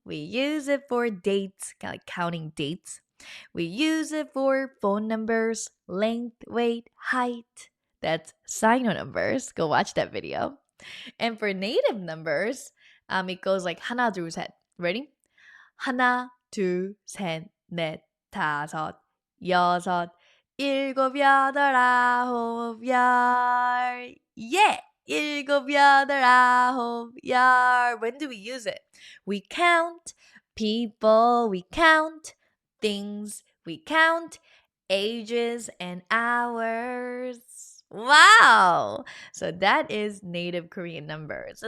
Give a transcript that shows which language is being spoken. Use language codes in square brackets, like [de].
[en] We use it for dates, kind of like counting dates. We use it for phone numbers, length, weight, height. That's sign-on numbers. Go watch that video. And for native numbers, it goes like [ko] 하나, 둘, 셋. [en] Ready? [ko] 하나, 둘, 셋, 넷, 다섯, 여섯, 일곱, 여덟, 아홉, 열. [en] Yeah! [ko] 일곱, 여덟, 아홉, 열. [en] When do we use it? We count people, we count things, we count ages and hours. Wow! So that is native Korean numbers.